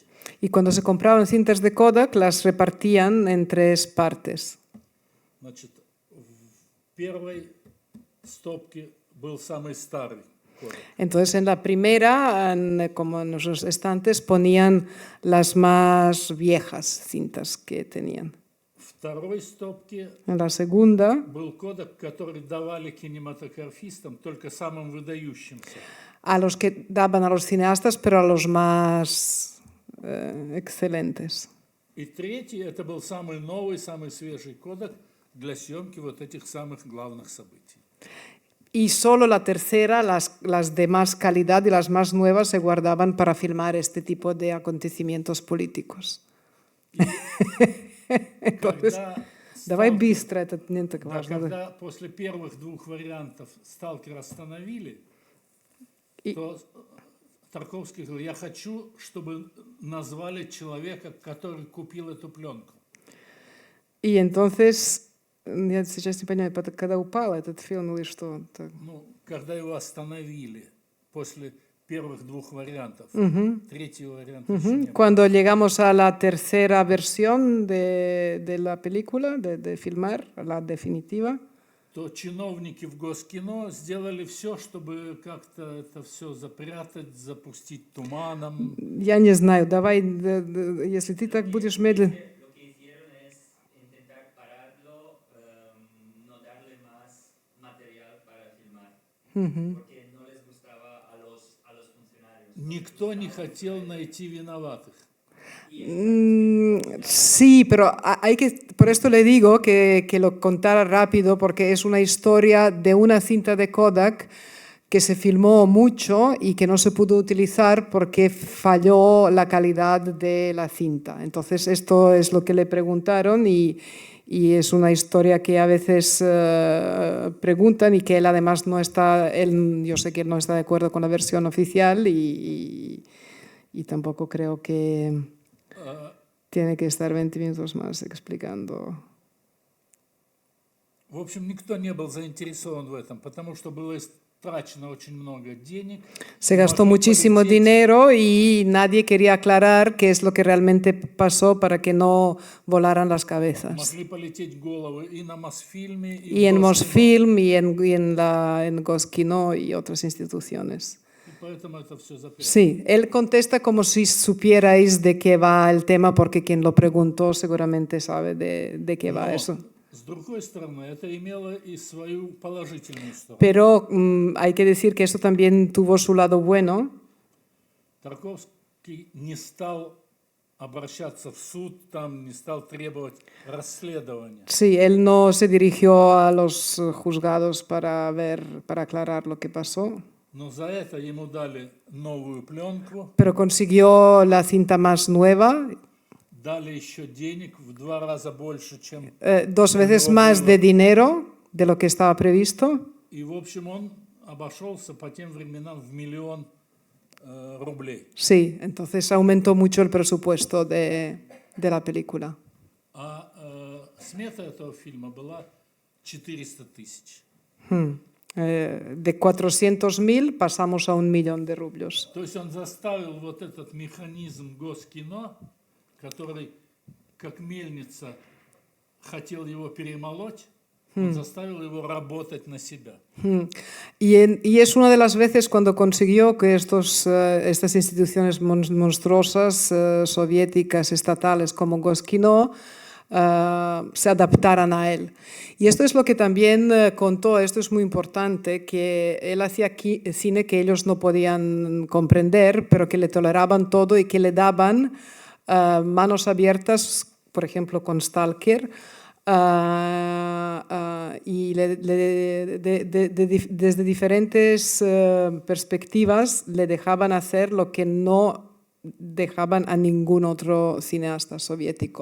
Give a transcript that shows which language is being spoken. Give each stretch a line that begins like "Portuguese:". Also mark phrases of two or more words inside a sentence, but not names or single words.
Spanish: Y cuando se compraban cintas de Kodak, las repartían en 3 partes.
Russian: Значит, в первой стопке был самый старый Kodak.
Spanish: Entonces, en la primera, como en los estantes, ponían las más viejas cintas que tenían.
Russian: второй стопке
Spanish: En la segunda
Russian: был кодек, который давали кинематографистам, только самым выдающимся.
Spanish: a los que daban a los cineastas, pero a los más excelentes.
Russian: И третий, это был самый новый, самый свежий кодек для съемки вот этих самых главных событий.
Spanish: Y solo la tercera, las de más calidad y las más nuevas, se guardaban para filmar este tipo de acontecimientos políticos. Entonces,
Russian: давай быстро, это не так важно. Когда после первых двух вариантов «Сталкер» остановили, то Тарковский говорил, я хочу, чтобы назвали человека, который купил эту пленку.
Spanish: Y entonces,
Russian: я сейчас не понимаю, когда упал этот фильм или что? Ну, когда его остановили после первых двух вариантов, третьего варианта еще не было.
Spanish: Cuando llegamos a la tercera versión de la película, de filmar, la definitiva,
Russian: То чиновники в Госкино сделали все, чтобы как-то это все запрятать, запустить туманом. я не знаю, давай, если ты так будешь медленно...
Spanish: Lo que hicieron es intentar pararlo, no darle más material para filmar, porque no les gustaba a los funcionarios.
Russian: Никто не хотел найти виноватых.
Spanish: Sí, pero hay que, por esto le digo que lo contara rápido, porque es una historia de una cinta de Kodak que se filmó mucho y que no se pudo utilizar porque falló la calidad de la cinta. Entonces esto es lo que le preguntaron y es una historia que a veces preguntan y que él además no está, yo sé que él no está de acuerdo con la versión oficial y tampoco creo que tiene que estar 20 minutos más explicando.
Russian: В общем, никто не был заинтересован в этом, потому что было истрачено очень много денег.
Spanish: Se gastó muchísimo dinero y nadie quería aclarar qué es lo que realmente pasó para que no volaran las cabezas.
Russian: Могли полететь головы и на Мосфильме,
Spanish: Y en Mosfilm y en Goskino y otras instituciones.
Russian: поэтому это все запрятано.
Spanish: Sí, él contesta como si supierais de qué va el tema, porque quien lo preguntó seguramente sabe de qué va eso.
Russian: С другой стороны, это имело и свою положительную сторону.
Spanish: Pero hay que decir que esto también tuvo su lado bueno.
Russian: Тарковский не стал обращаться в суд, там не стал требовать расследования.
Spanish: Sí, él no se dirigió a los juzgados para aclarar lo que pasó.
Russian: Но за это ему дали новую пленку,
Spanish: Pero consiguió la cinta más nueva,
Russian: дали еще денег в 2 раза больше, чем...
Spanish: 2 veces más de dinero de lo que estaba previsto.
Russian: И, в общем, он обошелся по тем временам в 1 000 000 рублей.
Spanish: Sí, entonces aumentó mucho el presupuesto de la película.
Russian: А смета этого фильма была 400 000.
Spanish: De 400.000 pasamos a 1 millón de rublos.
Russian: То есть он заставил вот этот механизм Госкино, который, как мельница, хотел его перемолоть, он заставил его работать на себя.
Spanish: Y es una de las veces cuando consiguió que estas instituciones monstruosas, soviéticas, estatales como Goskino, se adaptaran a él. Y esto es lo que también contó, esto es muy importante, que él hacía cine que ellos no podían comprender, pero que le toleraban todo y que le daban manos abiertas, por ejemplo con Stalker, y desde diferentes perspectivas le dejaban hacer lo que no dejaban a ningún otro cineasta soviético.